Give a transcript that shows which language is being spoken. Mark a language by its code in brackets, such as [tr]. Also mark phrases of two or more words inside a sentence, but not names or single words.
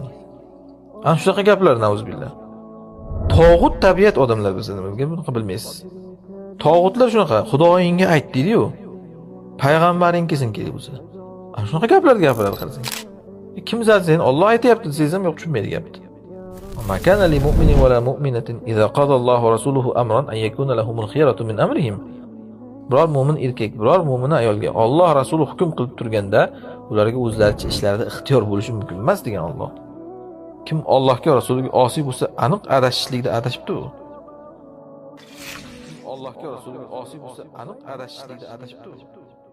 [uz] Ana shunaqa gaplar navzbillah. Tog'ut tabiat odamlar bizda buni bilmaysiz. Tog'utlar shunaqa, Xudoyingga ayt deydi-yu. Payg'ambaring kelsin kerak bo'lsa. Ana shunaqa gaplar gapiradi qarasang. Kim sen Alloh aytayapti desangiz ham yo'q tushunmaydi gapni. [ar] ما كان لمؤمن ولا مؤمنة إذا قضى الله ورسوله أمرا أن يكون لهم الخيرة من أمرهم. [uz] Biror mu'min erkak, biror mu'mina ayolga Alloh rasuli hukm qilib turganda, ularga o'zlaricha ishlarida ixtiyor bo'lishi mumkin emas degan Alloh. Kim Allohga va rasuliga osiy bo'lsa, aniq adashishlikda adashibdi u. Allohga va rasuliga osiy bo'lsa, aniq adashishlikda adashibdi u.